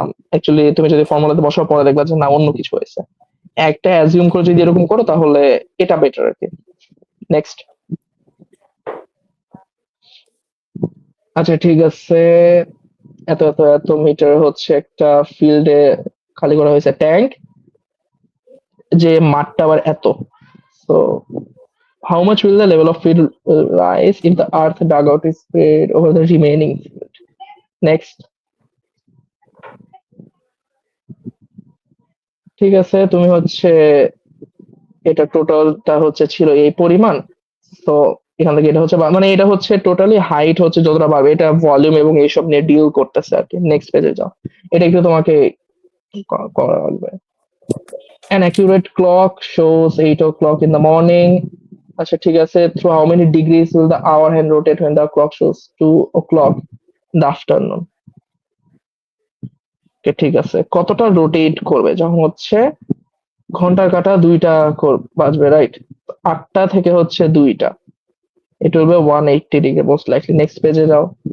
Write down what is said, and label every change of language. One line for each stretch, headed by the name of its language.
Bangla: Actually তুমি যদি ফর্মুলাতে বসার পরে দেখবা যে না, অন্য কিছু হয়েছে। একটা অ্যাজিউম করে যদি এরকম করো তাহলে এটা বেটার আর কি। নেক্সট, আচ্ছা ঠিক আছে, এত এত এত মিটার হচ্ছে একটা ফিল্ডে খালি করা হয়েছে ট্যাঙ্ক, যে মাঠটা আবার এত।
English: So how much will the level of field rise if the earth dugout is spread over the remaining field?
Bangla: Next, ঠিক আছে, তুমি হচ্ছে এটা টোটালটা হচ্ছে ছিল এই পরিমাণ। তো এখান থেকে এটা হচ্ছে মানে এটা হচ্ছে টোটালি হাইট হচ্ছে যতটা পারবে, এটা ভলিউম এবং এইসব নিয়ে ডিল করতেছে আর কি। নেক্সট পেজে যাও, এটা একটু তোমাকে করা লাগবে।
English: An accurate clock shows 8 o'clock in the morning.
Bangla: আচ্ছা ঠিক আছে,
English: through how many degrees will the hour hand rotate when the clock shows 2 o'clock in the afternoon?
Bangla: ঠিক আছে, কতটা রোটেট করবে যখন হচ্ছে ঘন্টার কাঁটা দুইটা বাজবে, রাইট? 8টা থেকে হচ্ছে 2টা, এটা হবে 180 ডিগ্রি মোস্ট লাইকলি। নেক্সট পেজে যাও।